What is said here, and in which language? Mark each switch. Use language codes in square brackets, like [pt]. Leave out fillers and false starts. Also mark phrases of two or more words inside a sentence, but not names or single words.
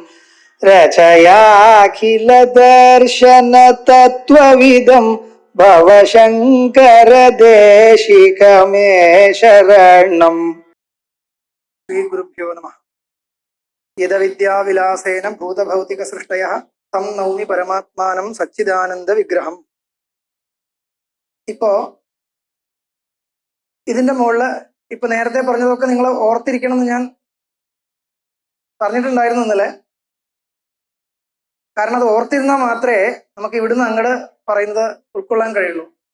[sa] रचयाखिल दर्शन तत्त्वविदं भवशङ्कर देशिकमे शरणम्. श्रीगुरुभ्यो नमः. यदविद्याविलासेन भूतभौतिकसृष्टयः തം നൗമി പരമാത്മാനം സച്ചിദാനന്ദ വിഗ്രഹം. [ml] ഇപ്പോ ഇതിന്റെ മുകളിൽ ഇപ്പൊ നേരത്തെ പറഞ്ഞതൊക്കെ നിങ്ങൾ ഓർത്തിരിക്കണം എന്ന് ഞാൻ പറഞ്ഞിട്ടുണ്ടായിരുന്നു ഇന്നലെ. കാരണം അത് ഓർത്തിരുന്നാൽ മാത്രമേ നമുക്ക് ഇവിടുന്ന് അങ്ങോട്ട് പറയുന്നത് ഉൾക്കൊള്ളാൻ കഴിയുള്ളൂ.